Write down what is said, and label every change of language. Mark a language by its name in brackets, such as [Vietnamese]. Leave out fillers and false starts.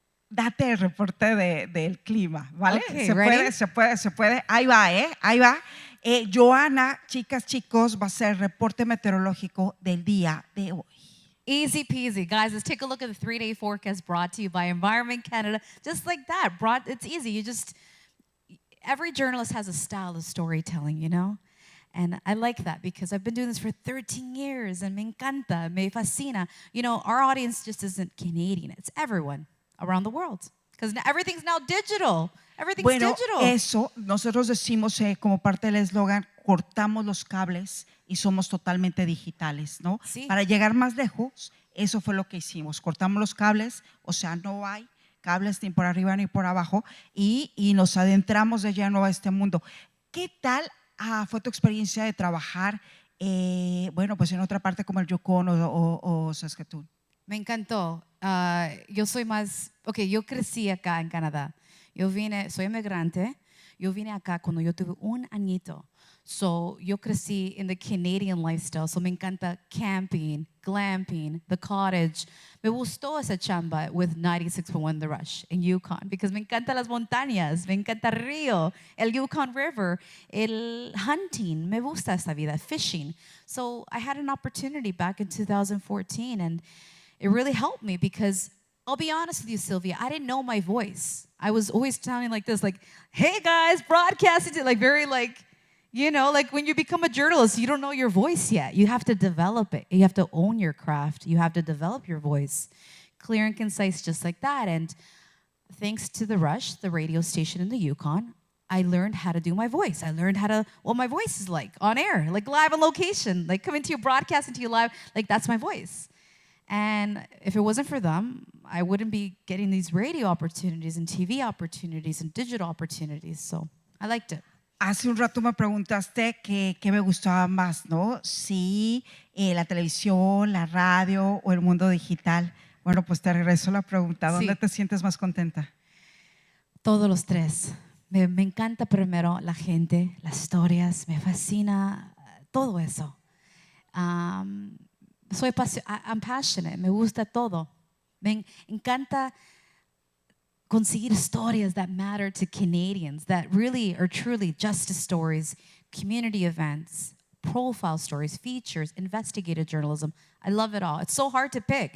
[Spanish] Date el reporte del clima, ¿vale? [English] Okay, [Spanish] se puede. Ahí va, ahí va. Joana, chicas, chicos, va a ser el reporte meteorológico del día de hoy. [English] Easy peasy. Guys, let's take a look at the 3-day forecast brought to you by Environment Canada. Just like that. It's easy. Every journalist has a style of storytelling, you know? And I like that because I've been doing this for 13 years and [Spanish] me encanta, me fascina. [English] You know, our audience just isn't Canadian. It's everyone around the world, because everything's now digital. Everything's digital. [Spanish] Eso nosotros decimos como parte del eslogan, cortamos los cables y somos totalmente digitales, ¿no? Sí. Para llegar más lejos, eso fue lo que hicimos. Cortamos los cables, o sea, no hay cables ni por arriba ni por abajo y nos adentramos de lleno a este mundo. ¿Qué tal fue tu experiencia de trabajar, bueno, pues en otra parte como el Yukon o Saskatoon? Me encantó. Yo crecí acá en Canadá. Soy inmigrante. Yo vine acá cuando yo tuve 1 añito. [English] So [Spanish] yo crecí [English] in the Canadian lifestyle. So [Spanish] me encanta [English] camping, glamping, the cottage. [Spanish] Me gustó esa chamba [English] with 96.1 The Rush in Yukon because [Spanish] me encanta las montañas, me encanta el río, el Yukon River, el hunting. Me gusta esta vida, fishing. [English] So I had an opportunity back in 2014 and it really helped me because I'll be honest with you, Silvia, I didn't know my voice. I was always sounding like this, like, hey guys, broadcasting, like very like, you know, like when you become a journalist, you don't know your voice yet. You have to develop it. You have to own your craft. You have to develop your voice. Clear and concise, just like that. And thanks to The Rush, the radio station in the Yukon, I learned how to do my voice. I learned what my voice is like on air, like live on location, like coming to you, broadcasting to you live, like that's my voice. And if it wasn't for them, I wouldn't be getting these radio opportunities and TV opportunities and digital opportunities. So I liked it. [Spanish] Hace un rato me preguntaste qué me gustaba más, ¿no? Si la televisión, la radio o el mundo digital. Bueno, pues te regreso la pregunta. ¿Dónde te sientes más contenta? Todos los tres. Me encanta primero la gente, las historias, me fascina todo eso. [English] I'm passionate, [Spanish] me gusta todo. Me encanta conseguir historias [English] that matter to Canadians, that really are truly justice stories, community events, profile stories, features, investigative journalism. I love it all. It's so hard to pick.